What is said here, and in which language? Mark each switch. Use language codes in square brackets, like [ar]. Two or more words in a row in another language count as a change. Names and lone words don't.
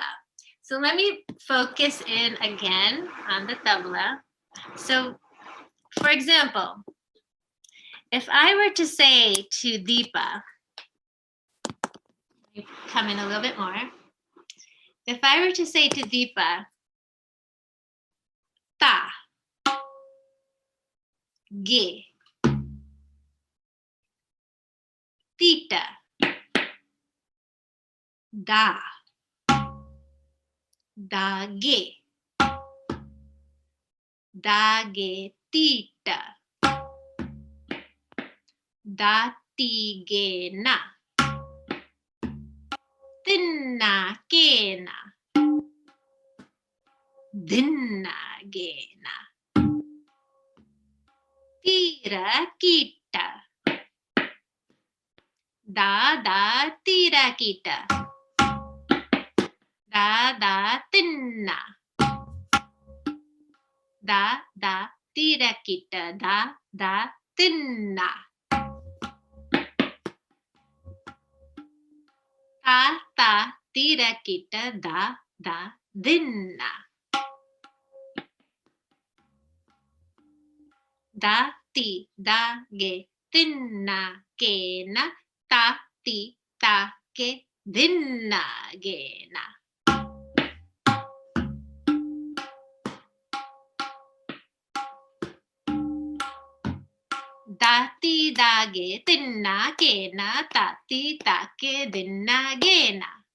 [en] So let me focus in again on the tabla. So for example, if I were to say to Deepa, let me come in a little bit more. If I were to say to Deepa, ta, ge, tita, da, ge, tita, ge na, dinna ge na, tira kita, tira kita, tinna, tira kita, tinna, tira kita, dinna, ge, tinna, ge na, ge, dinna, ge na. Dati dage tinna kena tati take dinna gena.